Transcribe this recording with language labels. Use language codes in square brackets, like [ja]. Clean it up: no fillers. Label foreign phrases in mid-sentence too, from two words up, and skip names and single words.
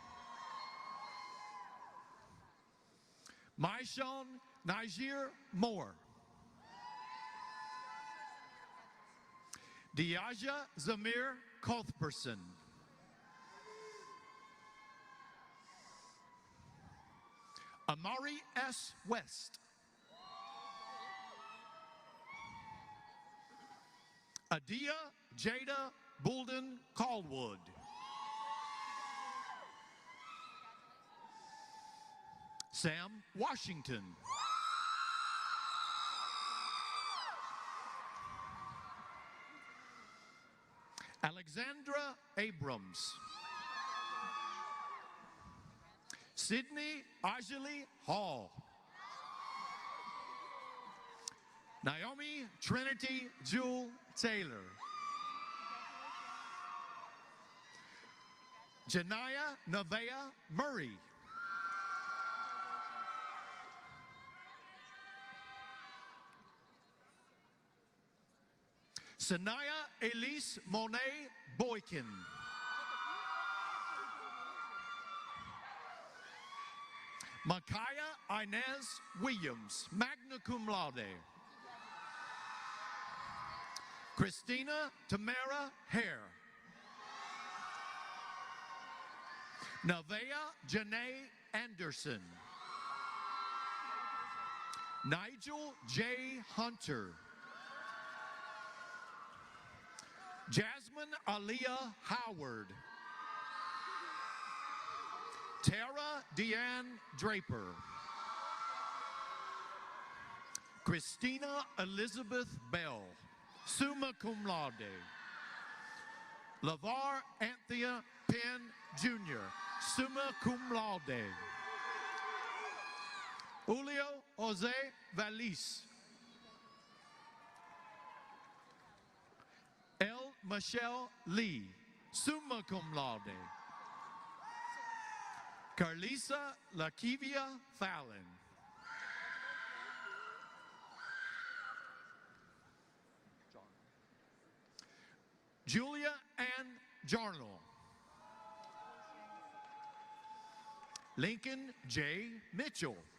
[en] Maishon Niger Moore. Diaja Zamir Kothperson. Amari S. West. Adia Jada Bulden Caldwood. Sam Washington. Alexandra Abrams. Sydney Ajali Hall. Naomi Trinity Jewel Taylor. Janaya Nevaeh Murray. Sanaya Elise Monet Boykin. Micaiah Inez Williams, [la] magna cum laude. [en] Christina Tamara Hare. Nevaeh Janae Anderson. Nigel J. Hunter. Jasmine Aaliyah Howard. Tara Deanne Draper. Christina Elizabeth Bell, [la] summa cum laude. [en] LeVar Anthea Penn Jr., [la] summa cum laude. [en] Julio Jose Valis. L. Michelle Lee, [la] summa cum laude. [en] Carlisa Lakivia Fallon. Julia Ann Jarnell. Lincoln J. Mitchell.